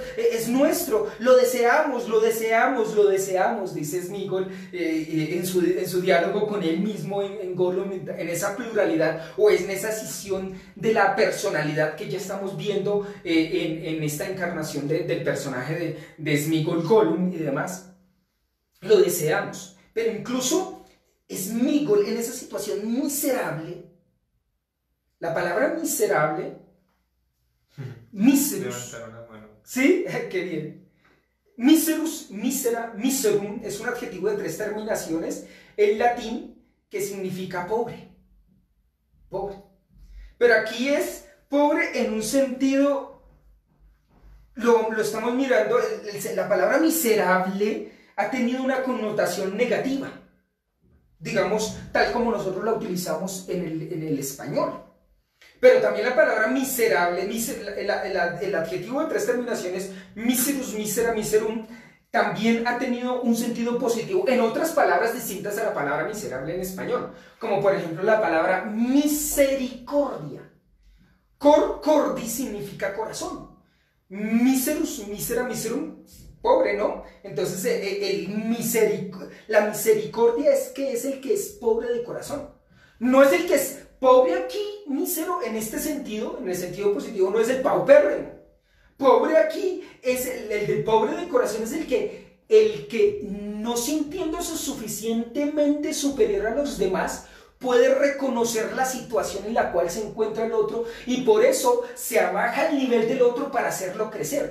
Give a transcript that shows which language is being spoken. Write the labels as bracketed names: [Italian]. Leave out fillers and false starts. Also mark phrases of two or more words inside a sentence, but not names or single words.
[Spanish] Es nuestro, lo deseamos, lo deseamos, lo deseamos, dice Sméagol en su diálogo con él mismo en Gollum, en esa pluralidad o en esa escisión de la personalidad que ya estamos viendo en esta encarnación del personaje de Sméagol, Gollum y demás. Lo deseamos, pero incluso Sméagol, en esa situación miserable, la palabra miserable, miserus, ¿sí? Qué bien. [Latin] Miserus, misera, miserum, [Spanish] es un adjetivo de 3 terminaciones en latín que significa pobre. Pobre. Pero aquí es pobre en un sentido, lo estamos mirando, la palabra miserable ha tenido una connotación negativa, digamos, tal como nosotros la utilizamos en el español. Pero también la palabra miserable, el adjetivo de tres terminaciones, [Latin] miserus, misera, miserum, [Spanish] también ha tenido un sentido positivo en otras palabras distintas a la palabra miserable en español, como por ejemplo la palabra misericordia. Cordi significa corazón. [Latin] Miserus, misera, miserum, [Spanish] pobre, ¿no? Entonces la misericordia es el que es pobre de corazón. No es el que es pobre aquí, mísero, en este sentido, en el sentido positivo, no es el paupérrimo. Pobre aquí es el pobre de corazón, es el que no sintiéndose suficientemente superior a los demás, puede reconocer la situación en la cual se encuentra el otro y por eso se abaja el nivel del otro para hacerlo crecer.